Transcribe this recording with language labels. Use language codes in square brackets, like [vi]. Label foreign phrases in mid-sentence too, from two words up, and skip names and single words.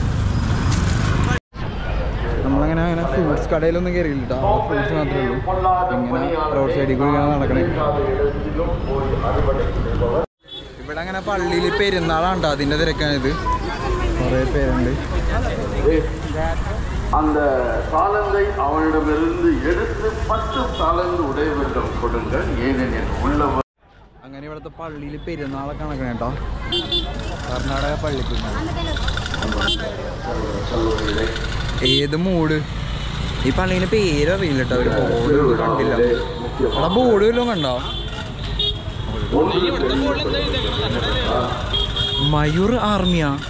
[ml] നമ്മളങ്ങനെ ഫ്രൂട്ട്സ് കടയിലൊന്നും കയറിയില്ല കേട്ടോ. ഫ്രൂട്ട്സ് മാത്രമേ ഉള്ളൂ. ഇങ്ങനെ റോഡ് സൈഡിൽ കൂടി നടക്കണേ. ഇവിടെ അങ്ങനെ പള്ളിയിൽ പെരുന്നാളാണ്ടോ അതിൻ്റെ തിരക്കാണിത്. കുറേ പേരുണ്ട്. [ta] அந்த தாளந்தை அவனிடமிருந்து எடுத்து 10 தாளந்து உடையவரிடம் கொடுங்கள், ஏனெனில் உள்ளவர். [ml] അങ്ങനെ ഇവിടുത്തെ പള്ളിയിൽ പെരുന്നാളൊക്കെ നടക്കണ കേട്ടോ. കർണാടക പള്ളി പെരുന്നാൾ. ഏത് മൂട് ഈ പള്ളീൻ്റെ പേരറിയില്ല കേട്ടോ. ഒരു ബോർഡ് കണ്ടില്ല. അവിടെ ബോർഡ് വല്ലതും കണ്ടോ? മയൂർ ആർമിയാ?